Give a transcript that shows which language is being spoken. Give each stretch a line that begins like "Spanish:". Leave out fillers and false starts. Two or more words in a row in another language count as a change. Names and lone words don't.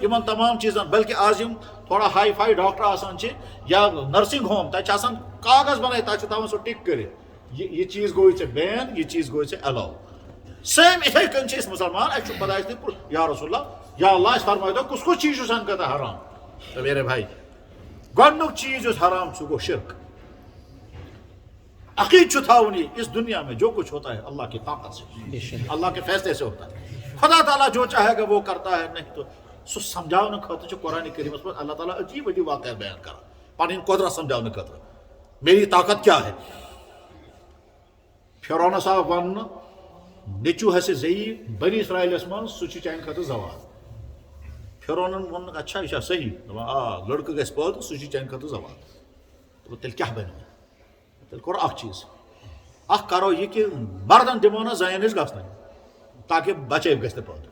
Kashmiri: یِمن تمام چیٖزن بلکہِ آز یِم تھوڑا ہاے فاے ڈاکٹر آسان چھِ یا نرسنگ ہوم تتہِ چھِ آسان کاغذ بنٲیِتھ تتھ چھُ تھاوان سُہ ٹِک کٔرِتھ یہِ چیٖز گوٚوُے ژےٚ بین یہِ چیٖز گوٚوُے ژےٚ ایلاو. سیم یِتھَے کٔنۍ چھِ أسۍ مُسلمان اَسہِ چھُ خۄدایَس نِش
Arabic: یا رسول اللہ یا اللہ
Kashmiri: اَسہِ فرمٲیو تو کُس کُس چیٖز چھُ سانہِ خٲطرٕ حرام. تہٕ
Urdu: میرے بھائی
Kashmiri: گۄڈنیُک چیٖز یُس حرام چھُ گوٚو شرک. عقیٖد چھُ تھاوُن
Urdu: یہِ اس دنیا میں جو کچھ ہوتا ہے اللہ کی طاقت سے اللہ کے فیصلے سے ہوتا ہے.
Kashmiri: خدا تعالیٰ
Urdu: جو چاہے گا وہ کرتا ہے نہیں تو
Kashmiri: سُہ سمجھاونہٕ خٲطرٕ چھُ قرآنِ کریٖمس منٛز اللہ تعالیٰ عجیٖب عجیٖب واقعات بیان کران پنٕنۍ قۄدرت سمجھاونہٕ خٲطرٕ.
Urdu: میری طاقت کیا ہے.
Kashmiri: فرعونس آو وننہٕ نیٚچوٗ ہسے زیی بنی اسرائیلس منٛز سُہ چھُ چانہِ خٲطرٕ زوال. فرعونن ووٚن اچھا یہِ چھا صحیح دپان آ لڑکہٕ گژھِ پٲدٕ سُہ چھُ چانہِ خٲطرٕ زوال. دوٚپُن تیٚلہِ کیٛاہ بنہِ مےٚ تیٚلہِ کوٚر اکھ چیٖز اکھ کرو یہِ کہِ مردن دِمو نہٕ زنٮ۪ن نِش گژھنٕے تاکہِ بچے گژھِ نہٕ پٲدٕ.